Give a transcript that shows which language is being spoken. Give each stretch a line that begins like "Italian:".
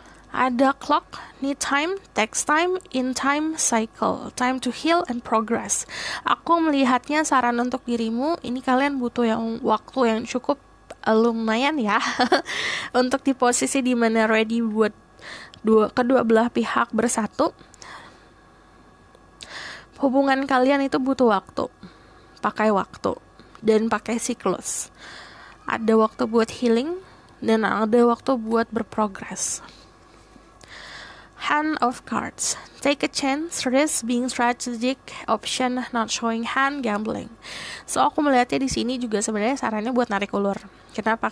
English: Ada clock, need time, takes time, in time, cycle, time to heal and progress.
Indonesian: Aku melihatnya saran untuk dirimu, ini kalian butuh waktu yang cukup lumayan ya untuk di posisi dimana ready buat kedua belah pihak bersatu. Hubungan kalian itu butuh waktu, pakai waktu dan pakai siklus. Ada waktu buat healing dan ada waktu buat berprogres.
English: Hand of cards. Take a chance, risk, being strategic, option, not showing hand, gambling.
Indonesian: So aku melihatnya di sini juga sebenarnya sarannya buat narik ulur. Kenapa?